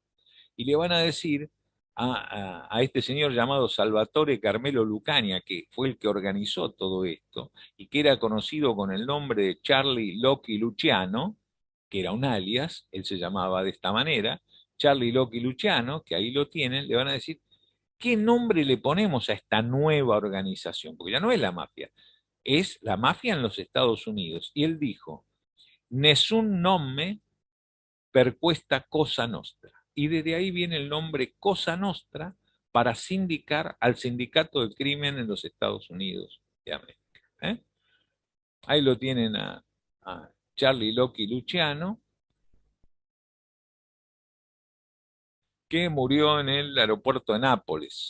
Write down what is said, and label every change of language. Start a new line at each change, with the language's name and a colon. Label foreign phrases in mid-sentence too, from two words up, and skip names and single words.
Spanish: Y le van a decir a este señor llamado Salvatore Carmelo Lucania, que fue el que organizó todo esto, y que era conocido con el nombre de Charlie Locky Luciano, que era un alias, él se llamaba de esta manera, Charlie Locky Luciano, que ahí lo tienen, le van a decir, ¿qué nombre le ponemos a esta nueva organización? Porque ya no es la mafia, es la mafia en los Estados Unidos. Y él dijo,
Italian: nessun nome per questa cosa nostra.
Spanish: Y desde ahí viene el nombre Cosa Nostra para sindicar al sindicato del crimen en los Estados Unidos de América. ¿eh? Ahí lo tienen a Charlie Locky Luciano, que murió en el aeropuerto de Nápoles.